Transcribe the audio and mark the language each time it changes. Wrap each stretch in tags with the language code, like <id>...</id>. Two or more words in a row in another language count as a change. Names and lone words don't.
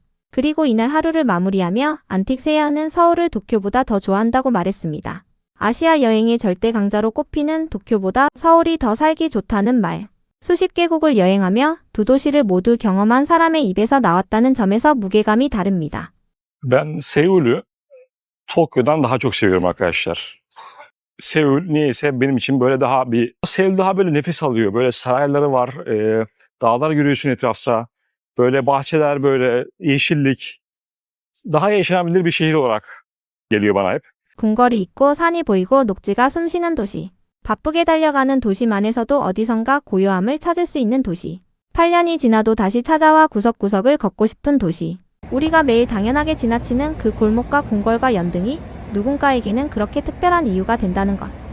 <ko>그리고 이날 하루를 마무리하며 안틱세야흐는 서울을 도쿄보다 더 좋아한다고 말했습니다. 아시아 여행의 절대 강자로 꼽히는 도쿄보다 서울이 더 살기 좋다는 말. 수십 개국을 여행하며 두 도시를 모두 경험한 사람의 입에서 나왔다는 점에서 무게감이 다릅니다.</ko> <tr>Ben Seul'ü Tokyo'dan daha çok seviyorum arkadaşlar. Seul niyeyse benim için böyle Seul daha böyle nefes alıyor. Böyle sarayları var, dağlar görüyorsun etrafta. Böyle bahçeler, böyle yeşillik. Daha yaşanabilir bir şehir olarak geliyor bana hep.</tr> <ko>궁궐이 있고 산이 보이고 녹지가 숨쉬는 도시. 바쁘게 달려가는 도심 안에서도 어디선가 고요함을 찾을 수 있는 도시. 8년이 지나도 다시 찾아와 구석구석을 걷고 싶은 도시. 우리가 매일 당연하게 지나치는 그 골목과 궁궐과 연등이 누군가에게는 그렇게 특별한 이유가 된다는 것.</ko>